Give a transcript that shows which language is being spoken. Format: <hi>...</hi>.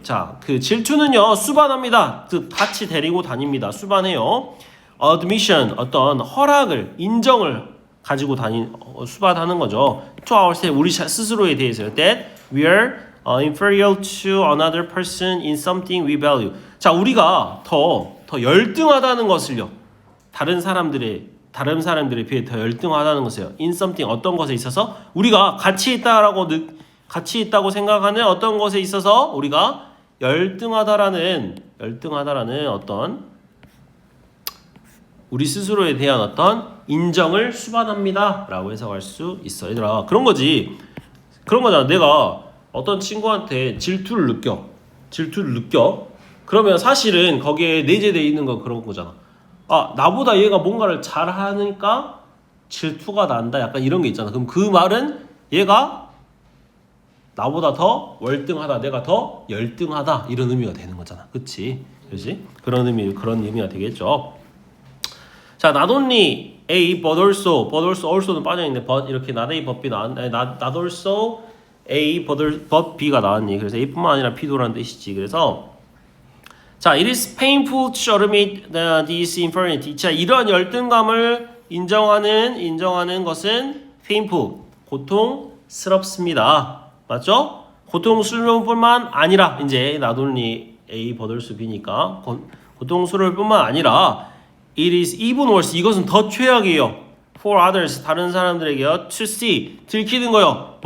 <ko>자, 그 질투는요 수반합니다. 즉 같이 데리고 다닙니다. 수반해요. admission 어떤 허락을 인정을 가지고 수반하는 거죠.</ko> <en>to ourselves</en> <ko>우리 스스로에 대해서요.</ko> <en>that we are inferior to another person in something we value.</en> <ko>자, 우리가 더 열등하다는 것을요. 다른 사람들에 비해 더 열등하다는 것이요.</ko> <en>in something</en> <ko>어떤 것에 있어서 우리가 가치 있다고 생각하는 어떤 것에 있어서 우리가 열등하다라는 어떤 우리 스스로에 대한 어떤 인정을 수반합니다라고 해석할 수 있어. 얘들아 그런 거잖아. 내가 어떤 친구한테 질투를 느껴. 그러면 사실은 거기에 내재되어 있는 건 그런 거잖아. 나보다 얘가 뭔가를 잘하니까 질투가 난다. 약간 이런 게 있잖아. 그럼 그 말은 얘가 나보다 더 월등하다. 내가 더 열등하다. 이런 의미가 되는 거잖아. 그치? 그런 의미가 되겠죠. 자,</ko> <en>not only A but also</en> <ko>는 빠져있는데 but 이렇게 not A but B not also A but B가 나왔니? 그래서 A뿐만 아니라 B도라는 뜻이지. 그래서 자,</ko> <en>it is painful to admit this inferiority.</en> <ko>자, 이러한 열등감을 인정하는 것은 painful, 고통스럽습니다. 맞죠? 고통스러움뿐만 아니라 이제</ko> <en>not only A but also B</en> <ko>니까 고통스러울 뿐만 아니라</ko> <en>it is even worse.</en> <ko>이것은 더 최악이에요.</ko> <en>for others</en> <ko>다른 사람들에게요.</ko> <en>to see</en> <ko>들키는 거요.</ko>